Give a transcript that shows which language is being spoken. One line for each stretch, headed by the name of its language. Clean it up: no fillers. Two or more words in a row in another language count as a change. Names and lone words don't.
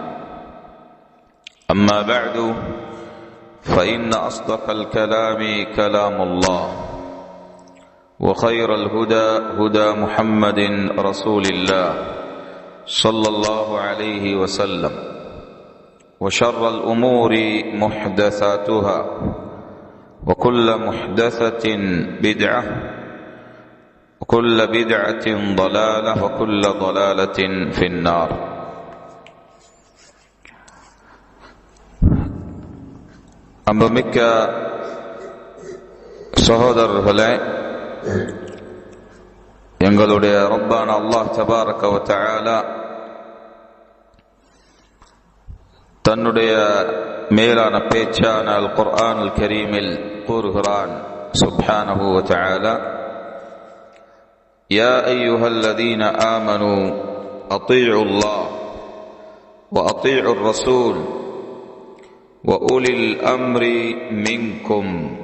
Arabic: أما بعد فإن أصدق الكلام كلام الله وخير الهدى هدى محمد رسول الله صلى الله عليه وسلم. وشر الأمور محدثاتها وكل محدثة بدعة وكل بدعة ضلالة وكل ضلالة في النار.
Tamil: அன்புமிக்க சகோதரர்களே, எங்களுடைய ரப்பான அல்லாஹ்
Arabic: تبارك وتعالى
Tamil: தன்னுடைய மேலான பேச்சான அல் குர்ஆனுல் கரீமில் கூறுகிறான்
Arabic: سبحانه وتعالى, يا أيها الذين آمنوا أطيعوا الله وأطيعوا الرسول وأولي الأمر منكم.